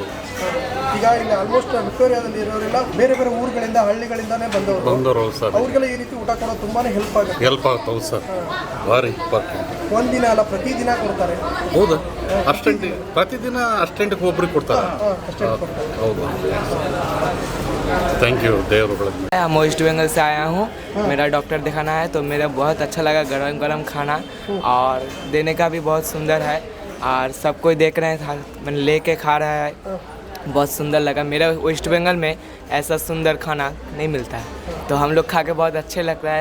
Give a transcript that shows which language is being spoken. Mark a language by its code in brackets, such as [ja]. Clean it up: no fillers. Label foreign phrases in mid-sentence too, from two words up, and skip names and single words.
[kn] ಈಗ ಇಲ್ಲಿ ಆಲ್ಮೋಸ್ಟ್ ವಿಕ್ಟೋರಿಯಾದಲ್ಲಿ ಇರೋರೆಲ್ಲ ಬೇರೆ ಬೇರೆ ಊರುಗಳಿಂದ ಹಳ್ಳಿಗಳಿಂದಾನೇ ಬಂದವರು ಸರ್. ಅವ್ರಿಗೆಲ್ಲ ಈ ರೀತಿ ಊಟ ಕೊಡೋದು ತುಂಬಾ ಹೆಲ್ಪ್ ಆಗ್ತವೆ ಸರ್. ಭಾರಿ ಒಂದಿನ ಅಲ್ಲ ಪ್ರತಿದಿನ ಕೊಡ್ತಾರೆ. ಹೌದು, ಅಸ್ಟೆಂಟ್ ಪ್ರತಿದಿನ ಅಸ್ಟೆಂಟ್ಗೆ ಒಬ್ರಿಗೆ ಕೊಡ್ತಾರೆ. ಹೌದು, [en] thank you देवरुगढ़। [hi] हम वेस्ट बंगाल से आया हूँ, मेरा डॉक्टर दिखाना है, तो मेरा बहुत अच्छा लगा गरम गरम खाना और देने का भी बहुत सुंदर है और सब कोई देख रहे हैं, मैंने लेके खा रहा है, बहुत सुंदर लगा। मेरा वेस्ट बंगाल में ऐसा सुंदर खाना नहीं मिलता है, तो हम लोग खा के बहुत अच्छे लग रहा है।